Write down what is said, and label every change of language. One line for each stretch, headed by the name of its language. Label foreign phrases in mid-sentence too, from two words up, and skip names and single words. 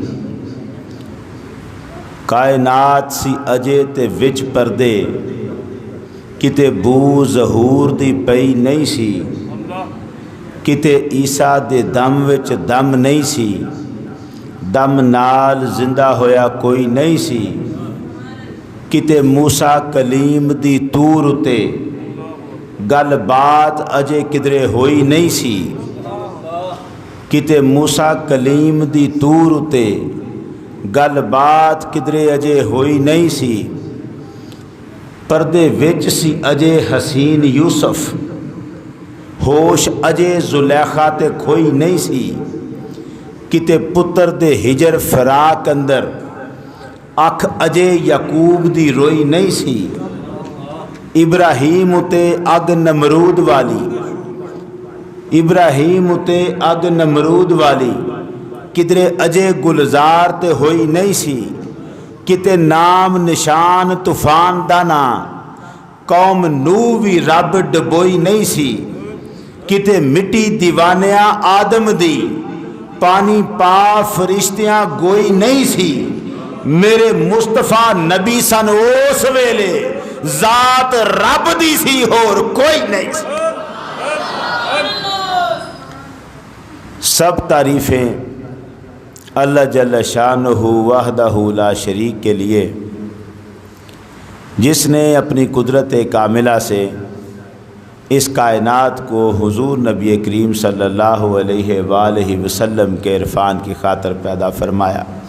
Punjabi: کائنات سی اجے تے وچ پردے کتے بو ظہور دی پئی نہیں سی۔ کتے عیسیٰ دے دم وچ دم نہیں سی، دم نال زندہ ہویا کوئی نہیں سی۔ کتے موسیٰ کلیم دی طور اتے گل بات اجے کدرے ہوئی نہیں سی۔ کتے موسیٰ کلیم دی طور اتے گل بات کدرے اجے ہوئی نہیں سی۔ پردے وچ سی اجے حسین یوسف، ہوش اجے زلیخا تے کھوئی نہیں سی۔ کتے پتر دے ہجر فراق اندر اکھ اجے یعقوب دی روئی نہیں سی۔ ابراہیم اتے اگ نمرود والی، ابراہیم اتے اگ نمرود والی کدرے اجے گلزار تے ہوئی نہیں سی۔ کتے نام نشان طوفان دانا قوم نو بھی رب ڈبوئی نہیں سی۔ کتے مٹی دیوانیاں آدم دی پانی پا فرشتیاں گوئی نہیں سی۔ میرے مصطفیٰ نبی سن اس ویلے ذات رب دی سی اور کوئی نہیں سی۔
Urdu: سب تعریفیں اللہ
Arabic: جل شانہ وحدہ لا شریک
Urdu: کے لیے، جس نے اپنی قدرت کاملہ سے اس کائنات کو حضور نبی کریم
Arabic: صلی اللہ علیہ وآلہ وسلم
Urdu: کے عرفان کی خاطر پیدا فرمایا۔